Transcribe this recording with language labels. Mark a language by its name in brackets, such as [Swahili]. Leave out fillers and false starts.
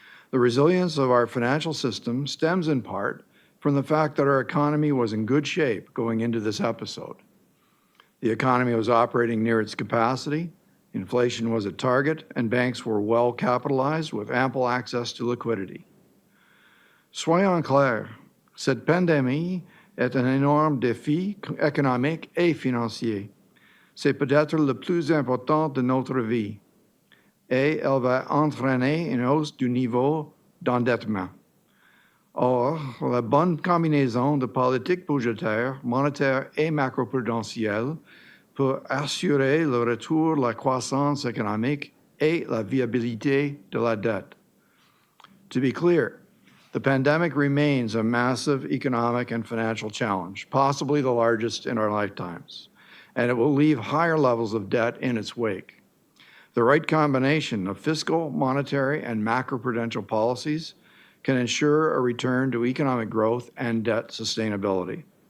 [English] The resilience of our financial system stems in part from the fact that our economy was in good shape going into this episode. The economy was operating near its capacity, inflation was at target, and banks were well capitalized with ample access to liquidity. [French] Soyons clairs, cette pandémie est un énorme défi économique et financier. C'est peut-être le plus important de notre vie, et elle va entraîner une hausse du niveau d'endettement. Or, la bonne combinaison de politiques budgétaires, monétaires et macroprudentielles pour assurer le retour de la croissance économique et la viabilité de la dette. [English] To be clear, the pandemic remains a massive economic and financial challenge, possibly the largest in our lifetimes, and it will leave higher levels of debt in its wake. The right combination of fiscal, monetary, and macroprudential policies can ensure a return to economic growth and debt sustainability.